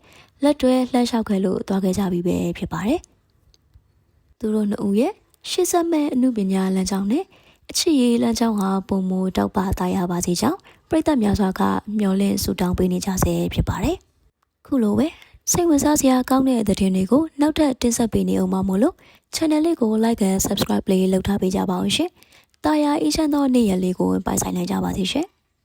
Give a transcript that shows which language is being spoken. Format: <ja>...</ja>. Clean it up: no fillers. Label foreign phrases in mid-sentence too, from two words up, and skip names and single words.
<my>လက်တွဲလှမ်းလျှောက်ခဲ့လို့တွားခဲ့ကြပြီပဲဖြစ်ပါတယ်။သူတို့နှစ်ဦးရဲ့ရှေ့ဆက်မဲ့အမှုပညာလမ်းကြောင်းနဲ့အချစ်ရေးလမ်းကြောင်းဟာပုံမတောက်ပသားရပါစေကြောင်းပရိသတ်များစွာကမျှော်လင့်ဆုတောင်းပေးနေကြဆဲဖြစ်ပါတယ်။ခုလိုပဲစိတ်ဝင်စားစရာကောင်းတဲ့သတင်းတွေကိုနောက်ထပ်တင်ဆက်ပေးနေအောင်ပါမို့လို့ channel လေးကို</my> <en>like and subscribe</en> <my>လေးလုပ်ထားပေးကြပါအောင်ရှင်။တာယာအေးချမ်းသောနေ့ရက်လေးကိုပိုင်ဆိုင်နိုင်ကြပါစေရှင်။</my>